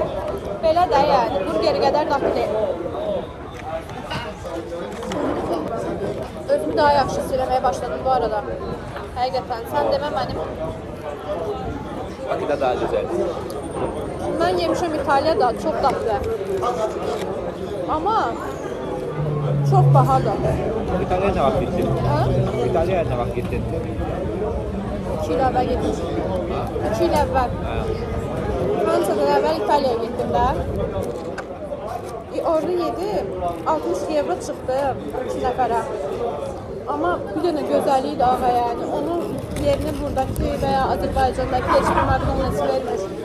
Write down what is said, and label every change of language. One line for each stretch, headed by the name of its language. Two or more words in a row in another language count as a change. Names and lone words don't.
Azerbaijani: Belə də yəni, burgeri qədər dadlı deyil. Özümü daha yaxşı hiss eləməyə başladım bu arada. Həqiqətən, sən demə mənim.
Turkish: Bakıda daha güzel.
Azerbaijani: Mən yemişəm İtaliyada, çox dadlı. Amma çox bahadır.
Turkish: İtalya'ya ne vakit gittin?
Azerbaijani: Ha?
Turkish: İtalya'ya ne vakit gittin?
Azerbaijani: 2 il əvvəl getmişdim. 2 il əvvəl. Ha. Fransa'dan əvvəl İtaliyaya getdim də. Orada yedim. 60 euro çıxdı 2 nəfərə. Amma bir dənə gözəlliyi də ağa yəni. Onun yerini buradakı və ya Azərbaycandakı heç bir McDonald's vermir.